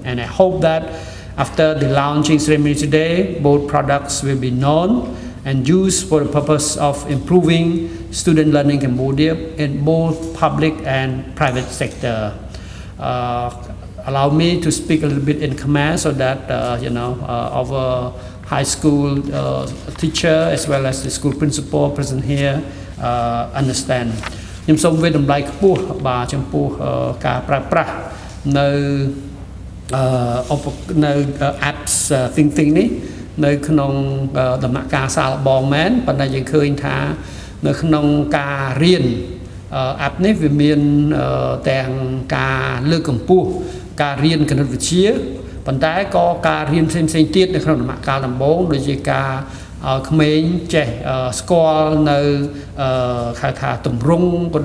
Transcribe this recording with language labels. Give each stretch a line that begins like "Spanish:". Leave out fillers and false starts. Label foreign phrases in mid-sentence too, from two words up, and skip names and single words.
English: And I hope that after the launching ceremony today, both products will be known and used for the purpose of improving student learning in Cambodia in both public and private sector. Allow me to speak a little bit in Khmer so that our high school teacher as well as the school principal present here understand.
Khmer: ខ្ញុំសូមវិតម្លៃខ្ពស់បាទចំពោះការប្រើប្រាស់នៅ
English: apps thinking
Khmer: នេះនៅ ក្នុងដំណាក់កាលសាកល្បងមែន ប៉ុន្តែយើងឃើញថានៅក្នុងការរៀន app នេះវាមានទាំងការលើកកម្ពស់ការរៀនគណិតវិទ្យាប៉ុន្តែក៏ការរៀនផ្សេងៗទៀតនៅក្នុងដំណាក់កាលដំបូងដូចជាការក្មេងចេះស្គាល់នៅហៅថាទម្រង់ក៏